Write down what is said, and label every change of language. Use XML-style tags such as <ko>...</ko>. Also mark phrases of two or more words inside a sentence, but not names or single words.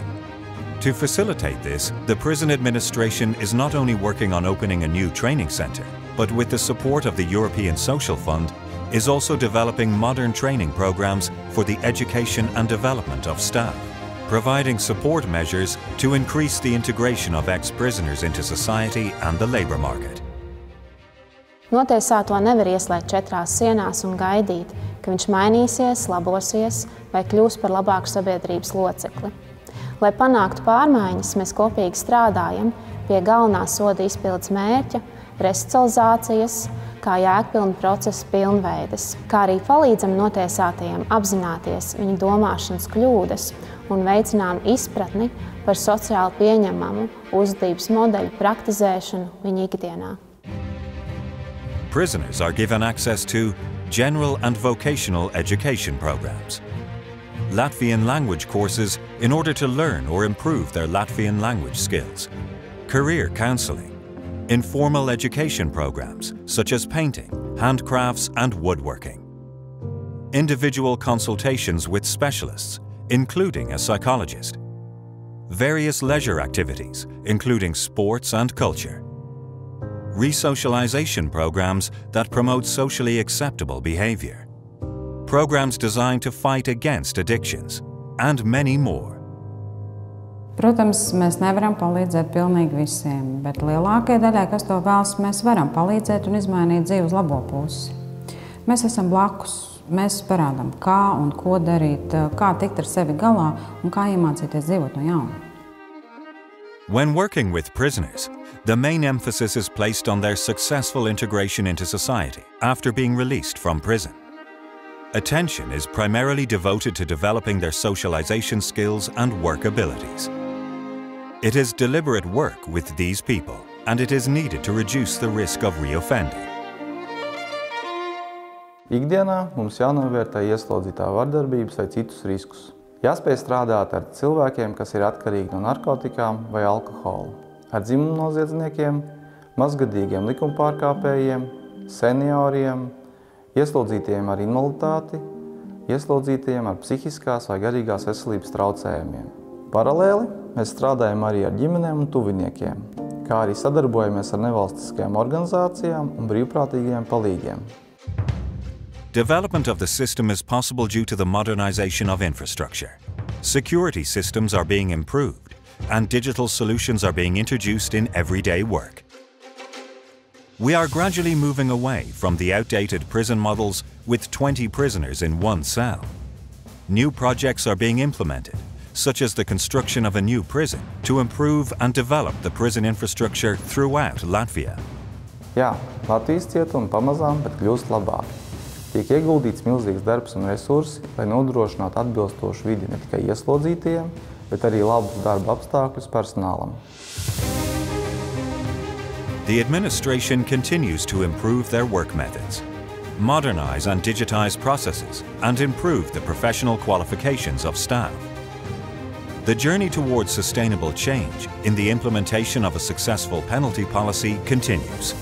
<en>To facilitate this, the prison administration is not only working on opening a new training center, but with the support of the European Social Fund, is also developing modern training programs for the education and development of staff, providing support measures to increase the integration of ex-prisoners into society and the labor market.</en> <lv>Notiesāto nevar ieslēgt 4 sienās un gaidīt, ka viņš mainīsies, labosies vai kļūs par labāku sabiedrības locekli. Lai panāktu pārmaiņas, mēs kopīgi strādājam pie galvenā soda izpildes mērķa, re-socializācijas, kā jēgpilna procesa pilnveides, kā arī palīdzam notiesātajiem apzināties viņu domāšanas kļūdas un veicinām izpratni par sociāli pieņemamu uzvedības modeļu praktizēšanu viņu ikdienā.</lv> <en>Prisoners are given access to general and vocational education programs, Latvian language courses in order to learn or improve their Latvian language skills, career counseling, informal education programs such as painting, handcrafts and woodworking, individual consultations with specialists, including a psychologist, various leisure activities, including sports and culture, re-socialization programs that promote socially acceptable behavior, programs designed to fight against addictions, and many more.</en> <lv>Protams, mēs nevaram palīdzēt pilnīgi visiem, bet lielākajai daļai, kas to vēlas, mēs varam palīdzēt un izmainīt dzīvi uz labo pusi. Mēs esam blakus, mēs parādām, kā un ko darīt, kā tikt ar sevi galā un kā iemācīties dzīvot no jauna.</lv> <en>When working with prisoners, the main emphasis is placed on their successful integration into society after being released from prison. Attention is primarily devoted to developing their socialization skills and work abilities. It is deliberate work with these people, and it is needed to reduce the risk of reoffending.</en> <lv>Ikdienā mums jānovērtē ieslodzītā vardarbības vai citus riskus. Jāspēj strādāt ar cilvēkiem, kas ir atkarīgi no narkotikām vai alkohola, ar dzimumnoziedzniekiem, mazgadīgiem likumpārkāpējiem, senioriem, ieslodzītiem ar invaliditāti, ieslodzītiem ar psihiskās vai garīgās veselības traucējumiem. Paralēli mēs strādājam arī ar ģimenēm un tuviniekiem, kā arī sadarbojamies ar nevalstiskajām organizācijām un brīvprātīgajiem palīgiem.</lv> <en>Development of the system is possible due to the modernization of infrastructure. Security systems are being improved, and digital solutions are being introduced in everyday work. We are gradually moving away from the outdated prison models with 20 prisoners in one cell. New projects are being implemented, such as the construction of a new prison, to improve and develop the prison infrastructure throughout Latvia.</en> <lv>Jā, Latvijas cietumi pamazām, bet kļūst labāki. Tiek ieguldīts milzīgs darbs un resursi, lai nodrošinātu atbilstošu vidi ne tikai ieslodzītajiem, bet arī labus darba apstākļus personālam.</lv> <en>The administration continues to improve their work methods, modernize and digitize processes, and improve the professional qualifications of staff. The journey towards sustainable change in the implementation of a successful penalty policy continues.</en>